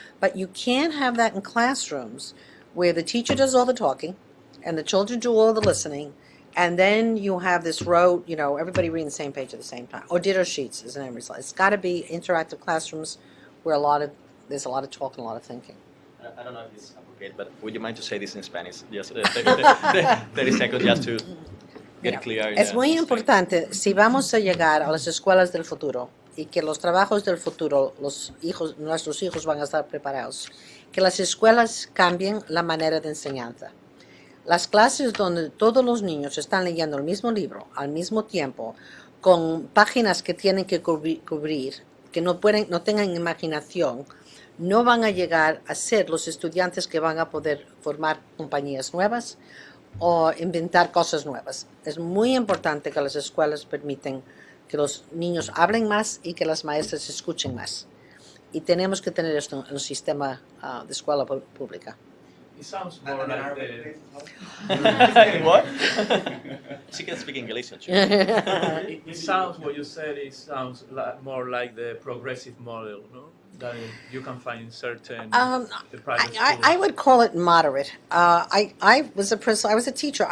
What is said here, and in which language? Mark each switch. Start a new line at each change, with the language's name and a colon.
English: But you can't have that in classrooms where the teacher does all the talking and the children do all the listening, and then you have this rote, everybody reading the same page at the same time. Or ditto sheets is an end result. It's got to be interactive classrooms where there's a lot of talk and a lot of thinking. I don't know if it's appropriate, but would you mind to say this in Spanish? Just 30 seconds just to get clear.
Spanish: Es muy importante si vamos a llegar a las escuelas del futuro y que los trabajos del futuro, nuestros hijos van a estar preparados, que las escuelas cambien la manera de enseñanza. Las clases donde todos los niños están leyendo el mismo libro al mismo tiempo, con páginas que tienen que cubrir, que no tengan imaginación, no van a llegar a ser los estudiantes que van a poder formar compañías nuevas o inventar cosas nuevas. Es muy importante que las escuelas permiten que los niños hablen más y que las maestras escuchen más. Y tenemos que tener esto en el sistema de escuela pública.
English: It sounds more like the What? She can speak English, too. it sounds what you said. It sounds more like the progressive model, no? That you can find in certain the private schools. I would call it moderate. I was a principal. I was a teacher.